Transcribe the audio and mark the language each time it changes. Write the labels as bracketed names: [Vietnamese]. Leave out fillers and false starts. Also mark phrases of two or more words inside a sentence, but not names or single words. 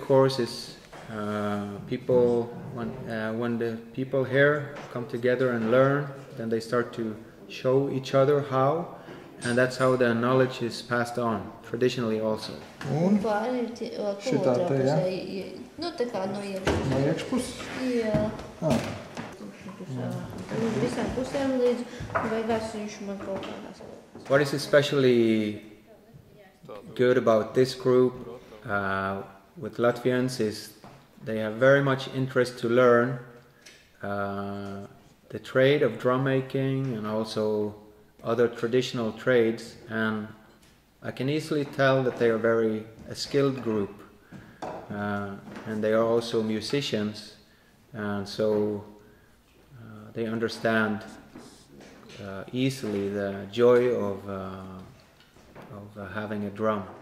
[English] course is people, when the people here come together and learn, then they start to show each other how, and that's how the knowledge is passed on, traditionally also. [Latvian] Un šitā te, ja? Nu, tā kā no iekšpuses. No iekšpuses? Jā. Ah. Visām pusēm līdz beigās viņš man kaut kādās. [English] What is especially good about this group with Latvians is they have very much interest to learn the trade of drum making and also other traditional trades, and I can easily tell that they are a skilled group, and they are also musicians, and so they understand easily the joy of having a drum.